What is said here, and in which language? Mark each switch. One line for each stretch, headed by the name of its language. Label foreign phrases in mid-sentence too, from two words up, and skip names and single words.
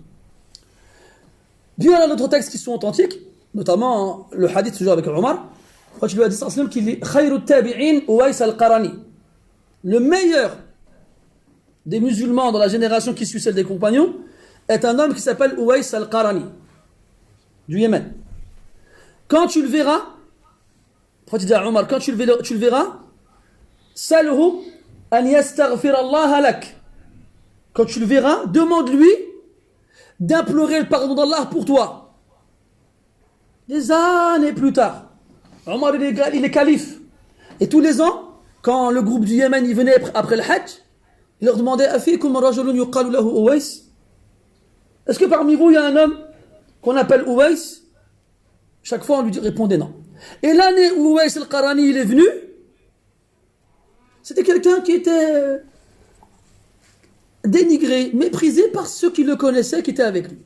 French: Puis il y a d'autres textes qui sont authentiques, notamment le hadith toujours avec Omar, après tu lui as dit qu'il est
Arabic: خير التابعين
French: Uwais al-Qarani. Le meilleur des musulmans dans la génération qui suit celle des compagnons est un homme qui s'appelle Uwais al-Qarani, du Yémen. Quand tu le verras, après tu dis à Omar, quand tu le verras,
Arabic: سله أن يستغفر الله لك.
French: Quand tu le verras, demande-lui d'implorer le pardon d'Allah pour toi. Des années plus tard, Omar il est calife. Et tous les ans, quand le groupe du Yémen y venait après le Hajj, il leur demandait
Arabic: أفيكم رجل يقال له أويس.
French: Est-ce que parmi vous il y a un homme qu'on appelle Uwais? Chaque fois on lui répondait non. Et l'année où Uwais al-Qarani il est venu, c'était quelqu'un qui était dénigré, méprisé par ceux qui le connaissaient, qui étaient avec lui.